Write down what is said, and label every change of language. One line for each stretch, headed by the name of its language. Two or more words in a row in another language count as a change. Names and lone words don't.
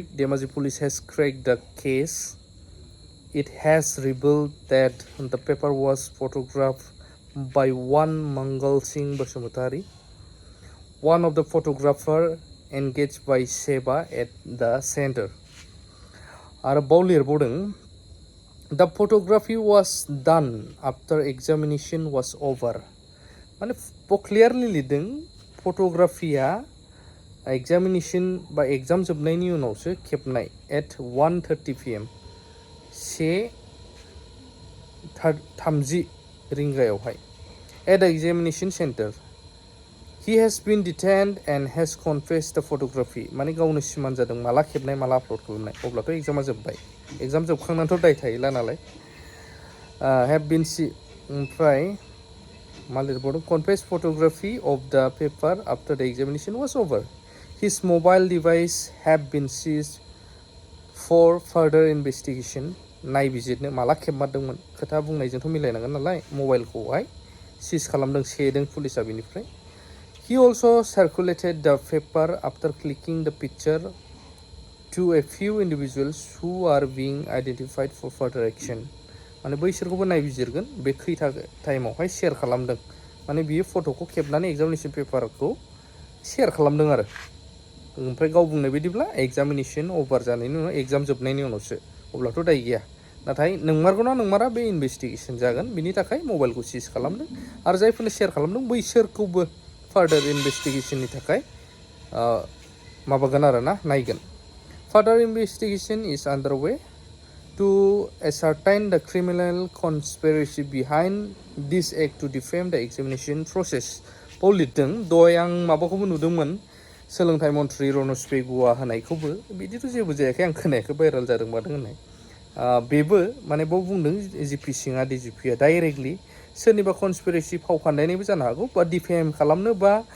English: Dhemaji police has cracked the case. It has revealed that the paper was photographed by one Mangal Singh Basumutari, one of the photographer engaged by Seba at the center.
Bodo: Arbaw lirbodों
English: the photography was done after examination was over.
Bodo: माने clearly लिरदों photography-आ examination बा exam जोबनायनि उनावसो खेबनाय
English: at 1:30 PM
Bodo: 1:30 रिंगायावहाय
English: at the examination center. He has been detained and has confessed the photography.
Bodo: माने गावनो सिमान जादों माला खेबनाय माला आपल'ड खालामनाय अब्लाथ' एग्जामा जोब्बाय एग्जाम जोबखांनानैथ' दाय थाहैला नालाय
English: have been
Bodo: ओमफ्राय मा लिरबावदों
English: confessed photography of the paper after the examination was over. His mobile device have been seized for further investigation.
Bodo: नायबिजिरनो माला खेबमारदोंमोन खोथा बुंनायजोंथ' मिलायनांगोन नालाय मबाइलखौहाय सीज खालामदों सेदों पुलिसा बिनिफ्राय
English: He also circulated the paper after clicking the picture to a few individuals who are being identified for further action.
Bodo: माने बैसोरखौबो नायबिजिरगोन बे खैथा टाइमावहाय शेयार खालामदों माने बियो फट'खौ खेबनानै एग्जामिनेशन पेपारखौ शेयार खालामदों आरो ओमफ्राय गाव बुंनाय बायदिब्ला एग्जामिनेशन अभार जानायनि उनाव एग्जाम जोबनायनि उनावसो अब्लाथ' दाय गैया नाथाय नंमारगौना नंमारा बे इनभेस्टिगेशन जागोन बिनि थाखाय मबाइलखौ सीज खालामदों आरो जायफोरनो शेयार खालामदों बैसोरखौबो फार्दार इनभेस्टिगेशननि थाखाय माबागोन आरो ना नायगोन
English: further investigation is underway to ascertain the criminal conspiracy behind this act to defame the examination process.
Bodo: बाव लिरदों दहाय आं माबाखौबो नुदोंमोन सोलोंथाइ मन्थ्रि रनज पेगुआ होनायखौबो बिदिथ' जेबो जायाखै आं खोनायाखै भाइरेल जादों मादों होननाय बेबो माने बाव बुंदों जिपि सिंआ डिजिपिआ डाइरेक्टलि सोरनिबा कनस्पिरेसि फाव फान्दायनायबो जानो हागौ बा डिफेम खालामनो बा